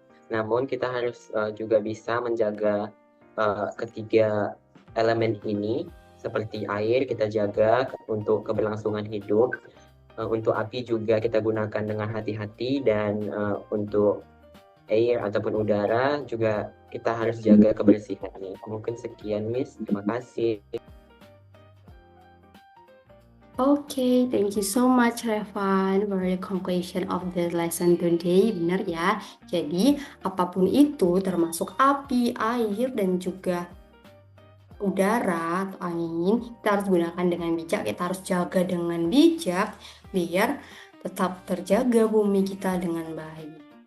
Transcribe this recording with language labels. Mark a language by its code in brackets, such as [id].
[id] Namun kita harus juga bisa menjaga ketiga elemen ini, seperti air kita jaga untuk keberlangsungan hidup, untuk api juga kita gunakan dengan hati-hati, dan untuk air ataupun udara juga kita harus jaga kebersihannya. Mungkin sekian, Miss. Terima kasih. [en] Okay, thank you so much Revan for the conclusion of the lesson today. [id] Benar ya. Jadi, apapun itu termasuk api, air, dan juga udara atau angin, kita harus gunakan dengan bijak, kita harus jaga dengan bijak biar tetap terjaga bumi kita dengan baik.